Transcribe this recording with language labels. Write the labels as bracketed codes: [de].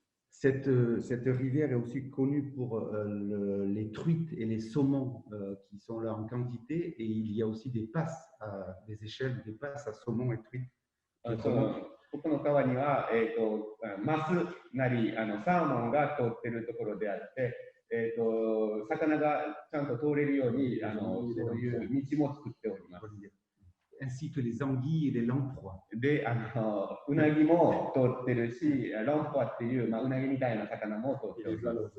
[fr] Cette rivière est aussi connue pour les truites et les saumons qui sont là en quantité, et il y a aussi des passes, des échelles, des passes à saumon et truites. [ja] ここの川には、マスなりサーモンが通っているところであって、魚がちゃんと通れるようにそういう道も作っております。 [fr] Ainsi que les anguilles et les lamproies. [ja] で、うなぎも通ってるし、ランポアっていう、うなぎみたいな魚も通っております。